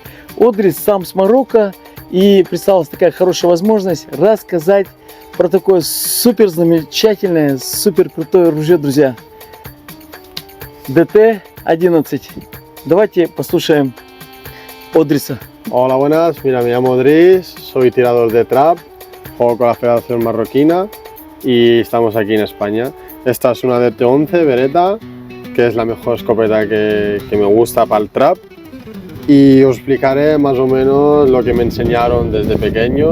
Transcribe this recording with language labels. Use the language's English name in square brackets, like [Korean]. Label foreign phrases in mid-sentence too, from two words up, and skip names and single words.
[Russian] Одрис сам с Марокко, и представилась такая хорошая возможность рассказать про такое супер замечательное, супер крутое ружье, друзья. DT-11. Давайте послушаем Odrisa. [Spanish] Hola, buenas. Mira, me llamo Odris, soy tirador de trap, juego con la Federación Marroquina y estamos aquí en España. Esta es una DT-11 Beretta, que es la mejor escopeta que me gusta para el trap. Y os explicaré más o menos lo que me enseñaron desde pequeño.